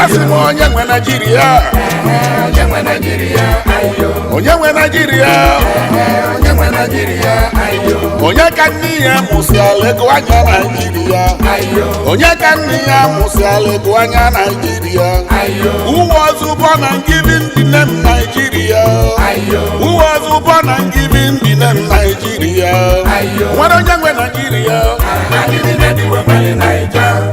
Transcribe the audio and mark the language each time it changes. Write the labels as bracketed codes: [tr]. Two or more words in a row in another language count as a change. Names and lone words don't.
[ig] Asị m onye nwe Naịjirịa? Onye nwe Naịjirịa? Ayo. Onye nwe Naịjirịa? Onye nwe Naịjirịa? Ayo. Onye ka nne ya mụsịala ego anya Naịjirịa? Ayo. Onye ka nne ya mụsịala ego anya Naịjirịa? Ayo. [en] Who was born and given the name Nigeria? [ig] Ayo. [en] Who was born and given the name Nigeria? [ig] Ayo. Nwere onye nwe Nigeria? Anyị niile dị nwe nwere Naija.